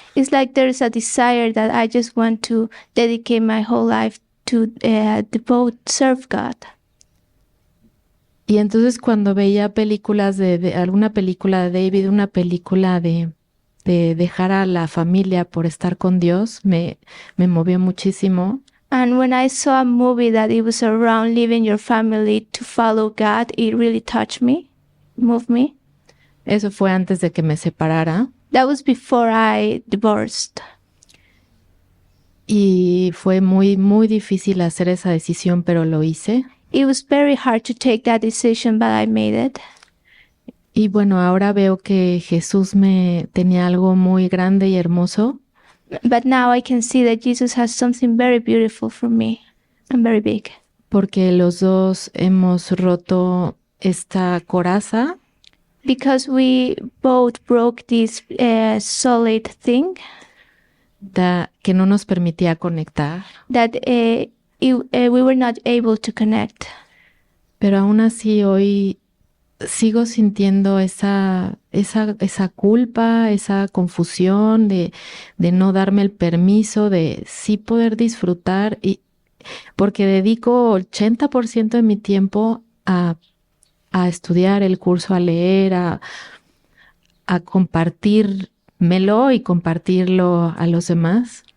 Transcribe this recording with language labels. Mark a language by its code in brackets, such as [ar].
[en] It's like there's a desire that I just want to dedicate my whole life to serve God. [es] Y entonces cuando veía películas alguna película de David, una película de dejar a la familia por estar con Dios, me movió muchísimo. [en] And when I saw a movie that it was around leaving your family to follow God, it really touched me. Move me. [es] Eso fue antes de que me separara. [en] That was before I divorced. [es] Y fue muy, muy difícil hacer esa decisión, pero lo hice. [en] It was very hard to take that decision, but I made it. [es] Y bueno, ahora veo que Jesús me tenía algo muy grande y hermoso. [en] But now I can see that Jesus has something very beautiful for me and very big. [es] Porque los dos hemos roto esta coraza. [en] Because we both broke this solid thing. [es] Que no nos permitía conectar. [en] That we were not able to connect. [es] Pero aún así hoy sigo sintiendo esa culpa, esa confusión de no darme el permiso de sí poder disfrutar, y porque dedico 80% de mi tiempo a estudiar el curso, a leer, a compartírmelo y compartirlo a los demás.